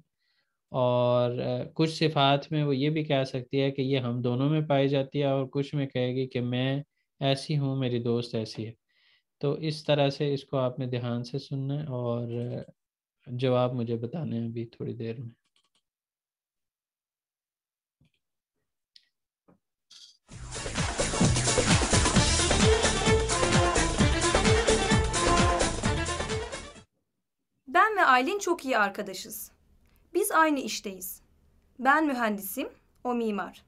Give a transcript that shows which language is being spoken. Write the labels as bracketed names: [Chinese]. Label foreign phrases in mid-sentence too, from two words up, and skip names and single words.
[Urdu] اور کچھ صفات میں وہ یہ بھی کہہ سکتی ہے کہ یہ ہم دونوں میں پائی جاتی ہے، اور کچھ میں کہے گی کہ میں ایسی ہوں، میری دوست ایسی ہے. تو اس طرح سے اس کو آپ نے دھیان سے سننا ہے اور جواب مجھے بتانے ہیں ابھی تھوڑی دیر میں. [Turkish] Ben ve Aylin çok iyi arkadaşız. Biz aynı işteyiz. Ben mühendisim, o mimar.